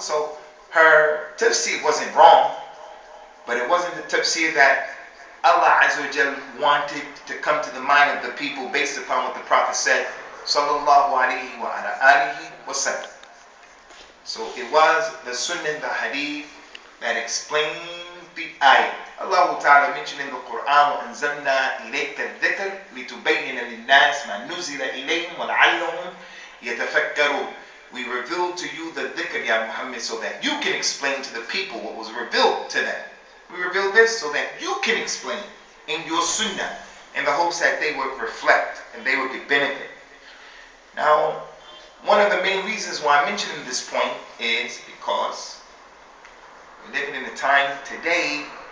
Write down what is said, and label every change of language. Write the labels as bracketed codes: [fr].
[en] So her tafsir wasn't wrong, but it wasn't the tafsir that Allah Azza wa Jal wanted to come to the mind of the people based upon what the Prophet said, Sallallahu alaihi wa alaihi wasallam. So it was the sunnah, the hadith, that explained the ayah. Allah Ta'ala mentioned in the Qur'an, [ar] وَأَنزَلْنَا إِلَيْكَ الذِّكْرَ لِتُبَيِّنَ لِلنَّاسِ مَا نُزِلَ إِلَيْهِمْ وَلَعَلَّهُمْ يَتَفَكَّرُونَ. [en] We revealed to you the dhikr, Ya Muhammad, so that you can explain to the people what was revealed to them. We revealed this so that you can explain in your sunnah, in the hopes that they would reflect and they would get benefit. Now, one of the main reasons why I'm mentioning this point is because we're living in a time today